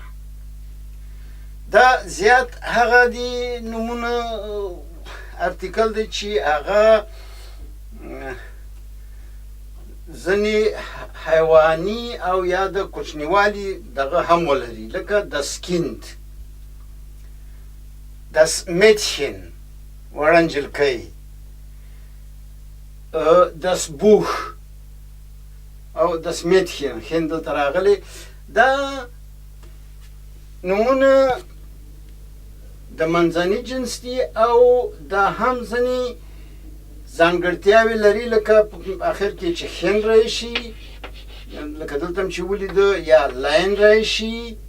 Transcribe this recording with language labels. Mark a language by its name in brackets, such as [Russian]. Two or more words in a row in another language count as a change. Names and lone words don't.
[Pashto] دا زیات هغه دی نومونه ارتیکل دی چې هغه ځینې حیواني او یا د کوچنیوالي دغه هم ولري، لکه [German] das Kind، das Mädchen [Pashto] وړه نجلکۍ، [German] das Buch [Pashto] او [German] das Mädchen [Pashto] ښین دلته راغلی. دا نومونه د منځني جنس دي او دا هم ځینې ځانګړتیاوې لري لکه په اخر کې چې خین راشي لکه دلته هم چې ولیده یا لاین راشي